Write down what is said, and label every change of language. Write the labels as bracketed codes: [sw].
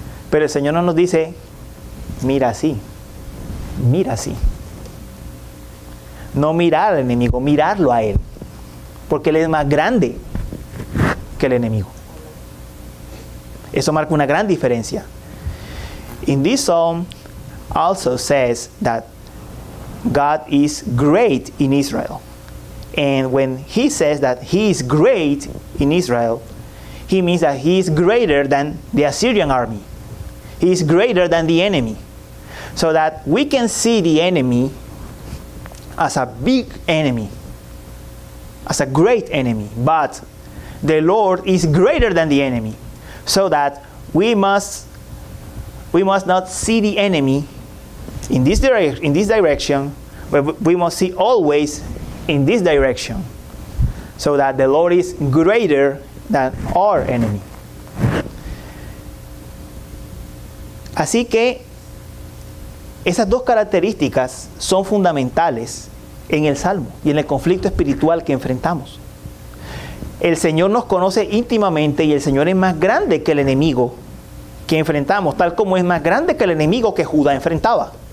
[es] Pero el Señor no nos dice, mira así, mira así. No mirar al enemigo, mirarlo a Él. Porque Él es más grande que el enemigo. Eso marca una gran diferencia. [en] In this psalm also says that God is great in Israel. And when he says that he is great in Israel, he means that he is greater than the Assyrian army. He is greater than the enemy. So that we can see the enemy as a big enemy, as a great enemy. But the Lord is greater than the enemy. So that we must not see the enemy in this direction, but we must see always in this direction, so that the Lord is greater than our enemy. [es] Así que esas dos características son fundamentales en el Salmo y en el conflicto espiritual que enfrentamos. El Señor nos conoce íntimamente y el Señor es más grande que el enemigo que enfrentamos, tal como es más grande que el enemigo que Judá enfrentaba.